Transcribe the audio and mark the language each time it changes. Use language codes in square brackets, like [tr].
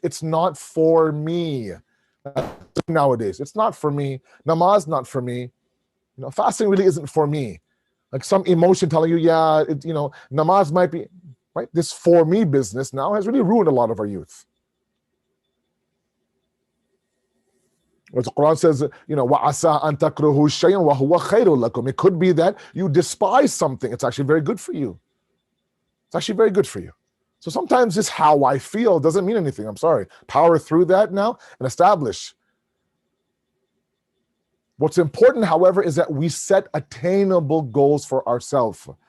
[en] It's not for me. Nowadays, it's not for me. Namaz, not for me. Fasting really isn't for me. Like some emotion telling you, yeah, namaz might be, right? This for me business now has really ruined a lot of our youth. As the Quran says, [ar] وَعَسَىٰ أَن تَكْرَهُوا شَيْئًا وَهُوَ خَيْرٌ لَكُمْ. [en] It could be that you despise something. It's actually very good for you. It's actually very good for you. So sometimes just how I feel doesn't mean anything. I'm sorry. Power through that now and establish. What's important, however, is that we set attainable goals for ourselves.